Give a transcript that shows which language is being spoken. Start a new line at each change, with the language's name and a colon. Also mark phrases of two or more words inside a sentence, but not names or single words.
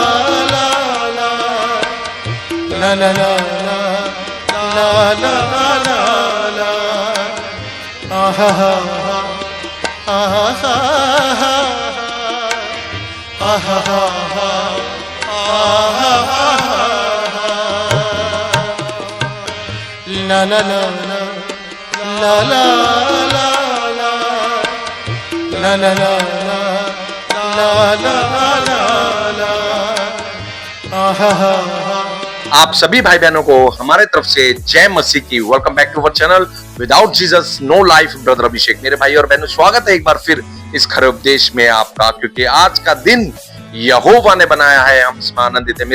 Hindi: ला ला ला ला ला ला आहा आहा आहा ला ला ला ला ला ला ला ला आप सभी भाई बहनों को हमारे तरफ से जय मसीह की।
English: Welcome back to our channel Without Jesus No Life.
Hindi: ब्रदर अभिषेक, मेरे भाई और बहनों, स्वागत है एक बार फिर इस खरे उपदेश में आपका, क्योंकि आज का दिन यहोवा ने बनाया है, हम इसमें आनंदित है।